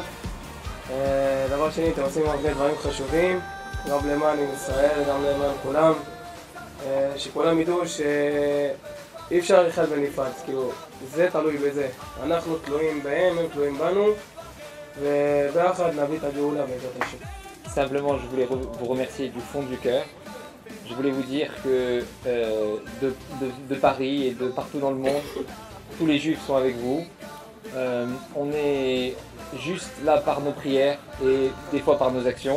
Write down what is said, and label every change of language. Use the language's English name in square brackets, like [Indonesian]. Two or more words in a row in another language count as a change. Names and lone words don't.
[Hebrew] דבר שני, אתם עושים הרבה דברים חשובים. גם למען ישראל, גם למען כולם, שכולם ידעו שאי אפשר לחיות בנפרד, כאילו, זה תלוי בזה. אנחנו תלויים בהם, הם תלויים בנו, וביחד נביא את הגאולה בעזרת השם. [French] Simplement, je voulais vous remercier du fond du cœur. Je voulais vous dire que de Paris et de partout dans le monde, tous les Juifs sont avec vous. On est juste là par nos prières et des fois par nos actions.